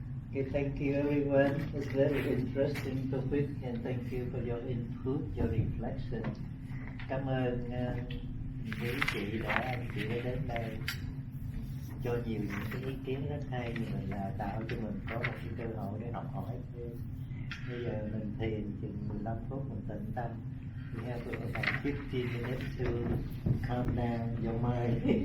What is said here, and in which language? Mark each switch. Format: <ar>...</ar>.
<en>Okay, thank you everyone. It's very interesting topic and thank you for your input, your reflection.</en> <vi>Cảm ơn quý chị đã đến đây cho nhiều những cái ý kiến rất hay như vậy là tạo cho mình có một cái cơ hội để học hỏi thêm. Bây giờ mình thiền chừng 15 phút mình tĩnh tâm.</vi> <en>We have about 15 minutes to calm down your mind.</en>